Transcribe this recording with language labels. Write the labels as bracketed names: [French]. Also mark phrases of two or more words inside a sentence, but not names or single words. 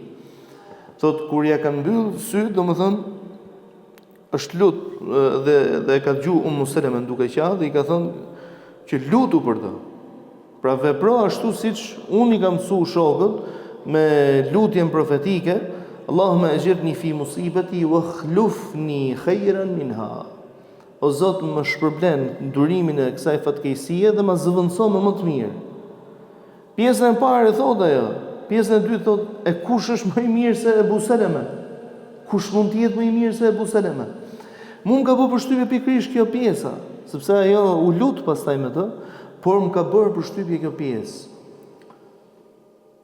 [Albanian] Thotë kur ja kanë mbyll syt, domethënë është lut dhe ka dëgjuar Seleme duke qenë dhe i ka thënë që lutu për të. Pra vepro ashtu siç unë i kam mësuar shokët me lutjen profetike, [Arabic] اللهم أجرني في مصيبتي واخلفني خيرا منها. [Albanian] O Zot, më shpërblen ndurimin e kësaj fatkeqësie dhe më zëvendëso me më të mirë. Pjesën e parë thotë ajo, pjesën e dytë thotë, e kush është më i mirë se Ebu Seleme? Kush mund të jetë më i mirë se Ebu Seleme? Mund ka bërë përshtypje pikërisht kjo pjesa, sepse ajo u lut pastaj me të, por më ka bërë përshtypje kjo pjesë.